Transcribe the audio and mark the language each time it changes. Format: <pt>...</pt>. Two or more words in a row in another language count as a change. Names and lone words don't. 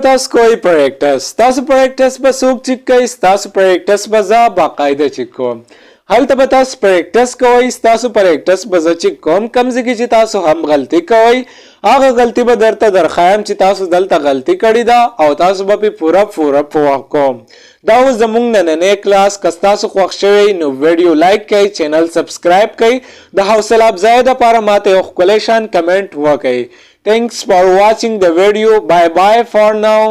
<ps>تاسو کوئ پریکټس تاسو پریکټس به څوک چیک کوئ ستاسو پریکټس به زه باقاعده چیک کوم هلته به تاسو پریکټس کوئ ستاسو پریکټس به زه چیک کوم کوم ځای کې چې تاسو هم غلطي کوئ هغه غلطي به درته درښایم چې تاسو دلته غلطي کړې ده او تاسو به پرې پوره پوه کوم دا اوس زموږ نننی کلاس که ستاسو خوښ شوی نو ویډیو لایک کړئ چینل سبسکرایب کړئ د حوصله افزایۍ دپاره ماته یو ښکلی شان کمنټ وکړئ</ps> <en>Thanks for watching the video. Bye bye for now.</en>